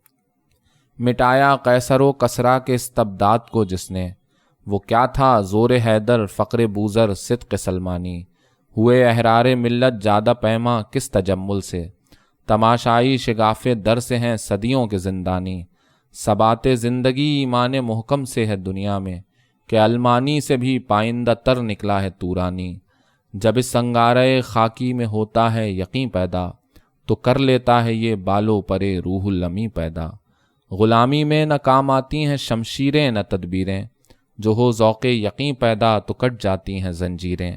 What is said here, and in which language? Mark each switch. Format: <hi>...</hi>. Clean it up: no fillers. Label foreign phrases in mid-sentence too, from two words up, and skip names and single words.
<ur>مٹایا قیصر و کسریٰ کے استبداد کو جس نے، وہ کیا تھا زور حیدر فقر بوذر صدق سلمانی۔ ہوئے احرار ملت جادہ پیما کس تجمل سے، تماشائی شگاف در سے ہیں صدیوں کے زندانی۔ ثبات زندگی ایمان محکم سے ہے دنیا میں، کہ المانی سے بھی پائندہ تر نکلا ہے تورانی۔ جب اس سنگارے خاکی میں ہوتا ہے یقین پیدا، تو کر لیتا ہے یہ بالو پرے روح الامی پیدا۔ غلامی میں نہ کام آتی ہیں شمشیریں نہ تدبیریں، جو ہو ذوق یقین پیدا تو کٹ جاتی ہیں زنجیریں۔</ur>